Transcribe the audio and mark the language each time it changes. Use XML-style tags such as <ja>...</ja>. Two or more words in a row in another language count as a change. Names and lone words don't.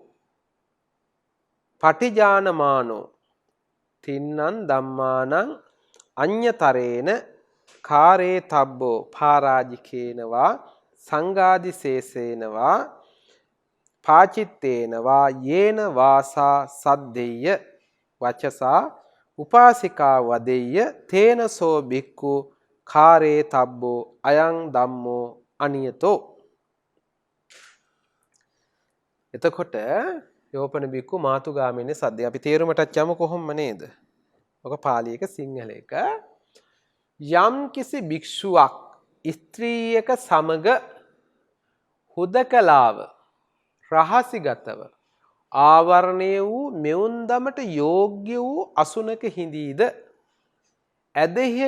<pi>පටිජානමානෝ තින්නං ධම්මානං අඤ්‍යතරේන කාරේ තබ්බෝ පාරාජිකේනවා සංඝාදිශේෂේනවා පාචිත්තේනවා යේන වාසා සද්දෙය්‍ය වචසා උපාසිකා වදෙය්‍ය තේනසෝ භික්ඛු කාරේ තබ්බෝ අයං ධම්මෝ අනියතෝ.</pi> <si>එතකොට</si> <pi>යෝපන බික්කු මාතුගාමිනේ</pi> <si>සද්දේ අපි තේරුමටත් යමු කොහොම නේද? ඔක පාලි එක සිංහල එක. යම් කිසි භික්ෂුවක් ස්ත්‍රියක සමග හුදකලාව රහසිගතව ආවරණය වූ මෙවුන්දමට යෝග්‍ය වූ අසුනක හිඳීද ඇදහිය</si>